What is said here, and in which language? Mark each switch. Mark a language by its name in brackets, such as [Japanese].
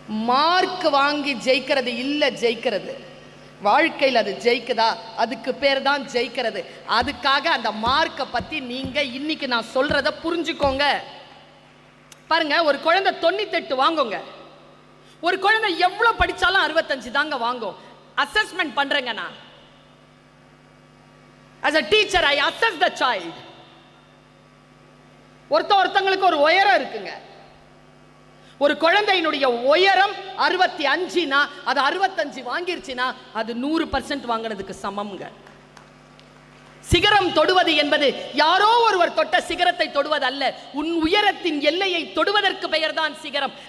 [Tamil] Mark வாங்கி ஜெயிக்கிறது இல்ல ஜெயிக்கிறது, வாழ்க்கையில் அது ஜெயிக்குதா, அதுக்கு பேர் தான் ஜெயிக்கிறது. அதுக்காக அந்த மார்க்கை பத்தி நீங்க இன்னைக்கு நான் சொல்றத புரிஞ்சுக்கோங்க. பாருங்க, ஒரு குழந்தை 98 வாங்குங்க, ஒரு குழந்தை எவ்வளவு படிச்சாலும் 65 தாங்க வாங்கும். அசஸ்மெண்ட் பண்றேங்க நான். [English] as a teacher I assess the child. [Tamil] ஒருத்தங்களுக்கு ஒரு உயரம் இருக்குங்க. ஒரு குழந்தையினுடைய உயரம் 65னா அது 65 வாங்கிருச்சுனா அது 100% வாங்கினதுக்கு சமம்ங்க. சிகரம் தொடுவது என்பது யாரோ ஒருவர் தொட்ட சிகரத்தை தொடுவது அல்ல, உன் உயரத்தின் எல்லையை தொடுவதற்கு பெயர் தான் சிகரம்.